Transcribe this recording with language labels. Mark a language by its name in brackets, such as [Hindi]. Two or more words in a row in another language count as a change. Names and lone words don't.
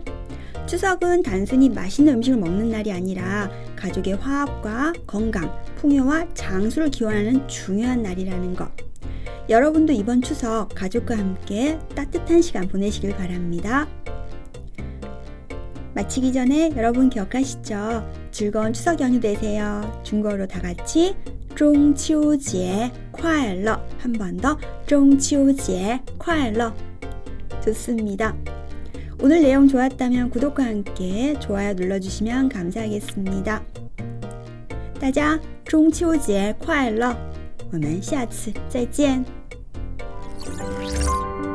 [Korean] 추석은 단순히 맛있는 음식을 먹는 날이 아니라 가족의 화합과 건강, 풍요와 장수를 기원하는 중요한 날이라는 거. 여러분도 이번 추석 가족과 함께 따뜻한 시간 보내시길 바랍니다. 마치기 전에 여러분 기억하시죠? 즐거운 추석 연휴 되세요. 중국어로 다 같이 [Chinese] 中秋节快乐. [Korean] 한 번 더 [Chinese] 中秋节快乐. [Korean] 좋습니다. 오늘 내용 좋았다면 구독과 함께 좋아요 눌러주시면 감사하겠습니다. [Chinese] 大家中秋节快乐. 我们下次再见.